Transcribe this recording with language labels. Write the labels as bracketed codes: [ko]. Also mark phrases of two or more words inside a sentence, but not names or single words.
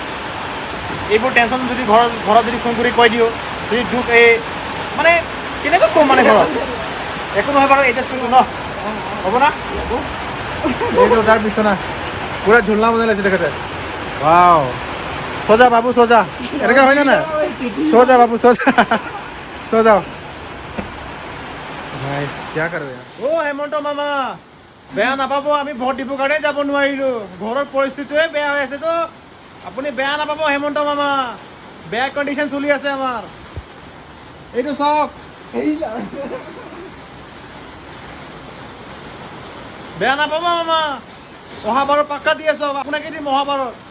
[as] এইবোৰ টেনশ্যন যদি ঘৰত যদি ফোন কৰি কৈ দিওঁ, যদি দুখ এই মানে কেনেকৈ ক'ম মানে ঘৰত, একো নহয় বাৰু, এডজাষ্ট কৰিব ন, হ'ব না? এইটো তাৰ বিচনা পুৰা ঝুলনা বনাই লৈছে তেখেতে। ৱাও, সোজা বাবু সোজা, এনেকৈ হয়নে নাই? সোজা বাবু সোজা, [hi] सो जाओ भाई, क्या कर रहे हैं? ओ हेमंत मामा, [as] বেয়া নাপাব, আমি ভোট দিবৰ কাৰণে যাব নোৱাৰিলোঁ, ঘৰৰ পৰিস্থিতিটোৱে বেয়া হৈ আছেতো। আপুনি বেয়া নাপাব হেমন্ত মামা, বেয়া কণ্ডিশ্যন চলি আছে আমাৰ। এইটো চাওক, বেয়া নাপাব মামা, অহাবাৰত পাক্কা দি আছোঁ, আপোনাকে দিম অহাবাৰত।